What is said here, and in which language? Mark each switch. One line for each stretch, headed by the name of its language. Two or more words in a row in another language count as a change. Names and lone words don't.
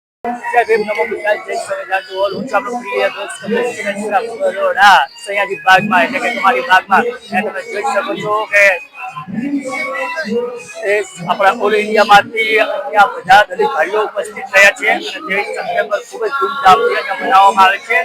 Hindi: जय भीम नमो बुद्धाय जय संविधान
English: to all
Gujarati: હું આપણો પ્રિય દોસ્ત બરોડા સયાજી બાગમાં એટલે કે તમારી બાગમાં તમે જોઈ શકો છો કે આપણા ઓલ ઇન્ડિયામાંથી અહીંયા બધા દલિત ભાઈઓ ઉપસ્થિત રહ્યા છે અને 23 સપ્ટેમ્બર ખૂબ જ ધૂમધામથી અહીંયા મનાવવામાં આવે છે